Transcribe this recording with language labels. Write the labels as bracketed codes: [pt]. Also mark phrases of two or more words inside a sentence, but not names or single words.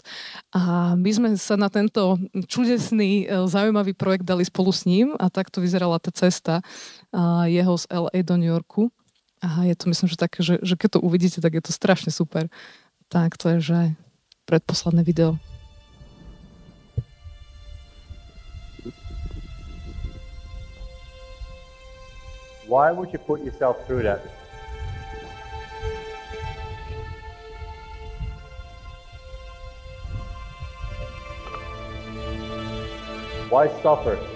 [sk] A my sme sa na tento čudesný, zaujímavý projekt dali spolu s ním a takto vyzerala tá cesta jeho z LA do New Yorku. A je to, myslím, že také, že keď to uvidíte, tak je to strašne super. Tak to je, že predposledné video. [en] Why would you put yourself through that? Why suffer?